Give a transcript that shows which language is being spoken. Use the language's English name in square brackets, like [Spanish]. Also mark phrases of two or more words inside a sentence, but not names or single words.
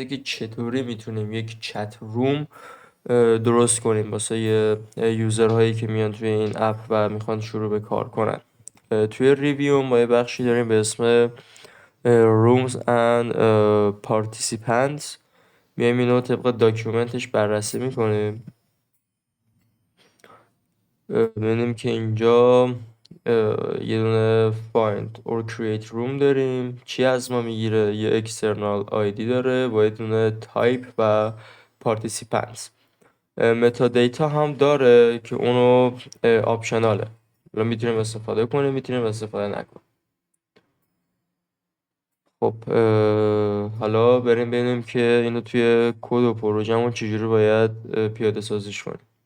[Persian] که چطوری میتونیم یک [English] chat room [Persian] درست کنیم واسه یوزرهایی که میان توی این اپ و میخوان شروع به کار کنن. توی ریویو ما یه بخشی داریم به اسم [English] rooms and participants. [Persian] میایم اینو طبق داکیومنتش بررسی میکنیم. ببینیم که اینجا یه دونه [English] find or create room [Persian] داریم. چی از ما میگیره؟ یه [English] external ID [Persian] داره با یه دونه type و participants. [English] meta data [Persian] هم داره که اونو آپشناله، میتونیم استفاده کنیم میتونیم استفاده نکنیم. خب حالا بریم ببینیم که اینو توی کد و پروژه‌مون چجوری باید پیاده سازیش کنیم.